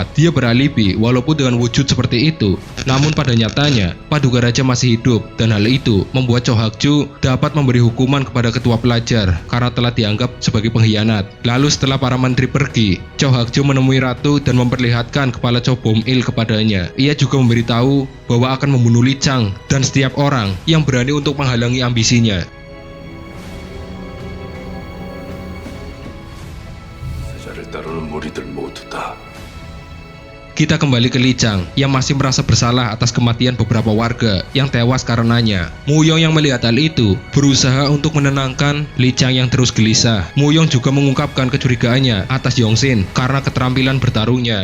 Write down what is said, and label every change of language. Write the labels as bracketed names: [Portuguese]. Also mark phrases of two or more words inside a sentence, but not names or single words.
[Indonesian] Dia beralibi walaupun dengan wujud seperti itu, namun pada nyatanya Paduka Raja masih hidup, dan hal itu membuat Chow Hakju dapat memberi hukuman kepada ketua pelajar karena telah dianggap sebagai pengkhianat. Lalu setelah para menteri pergi, Chow Hakju menemui Ratu dan memperlihatkan kepala Chow Bom Il kepadanya. Ia juga memberitahu bahwa akan membunuh Li Chang dan setiap orang yang berani untuk menghalangi ambisinya. [Korean] 세자를 따르는 무리들 모두 다 [Indonesian] Kita kembali ke Li Chang yang masih merasa bersalah atas kematian beberapa warga yang tewas karenanya. Muyong yang melihat hal itu berusaha untuk menenangkan Li Chang yang terus gelisah. Muyong juga mengungkapkan kecurigaannya atas Yongsin karena keterampilan bertarungnya.